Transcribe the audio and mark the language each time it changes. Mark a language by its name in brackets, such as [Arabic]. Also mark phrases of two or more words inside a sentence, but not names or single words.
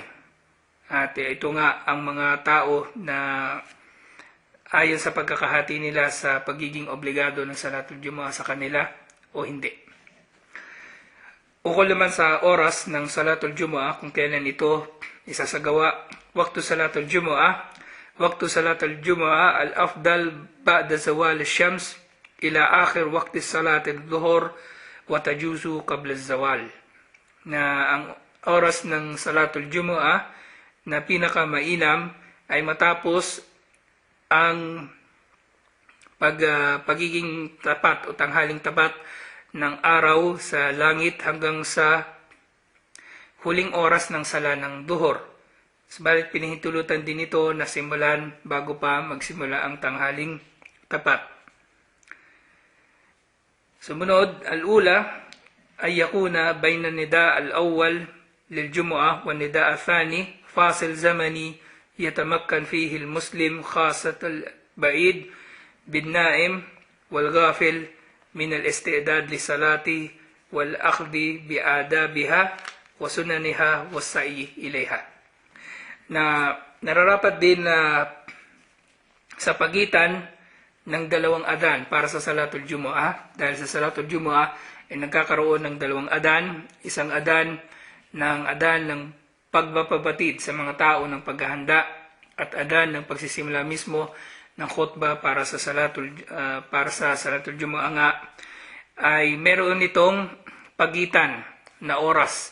[Filipino] At ito nga ang mga tao na ayon sa pagkakahati nila sa pagiging obligado ng Salatul Jumu'ah sa kanila o hindi. Ukol naman sa oras ng Salatul Jumu'ah kung kailan ito isasagawa. [Arabic] وقت صلاة الجمعة. وقت صلاة الجمعة الأفضل بعد زوال الشمس إلى آخر وقت صلاة الظهر وتجوز قبل الزوال. [Filipino] Na ang oras ng Salatul Jumu'ah na pinakamainam ay matapos ang pagiging tapat o tanghaling tapat ng araw sa langit hanggang sa huling oras ng sala ng duhur. Subalit pinahintulutan din ito na simulan bago pa magsimula ang tanghaling tapat. [Arabic] Sumunod, الأولى أن يكون بين النداء الأول للجمعة والنداء الثاني فاصل زماني يتمكن فيه المسلم خاصة البعيد بالنائم والغافل من الاستعداد للصلاة والأخذ بآدابها وسننها والسعي إليها. [Filipino] Na nararapat din na sa pagitan ng dalawang adan para sa Salatul Jumu'ah, dahil sa Salatul Jumu'ah ay nagkakaroon ng dalawang adan, isang adan ng pagpapabatid sa mga tao ng paghahanda at adan ng pagsisimula mismo ng khutbah para sa Salatul Jumu'ah nga ay meron itong pagitan na oras.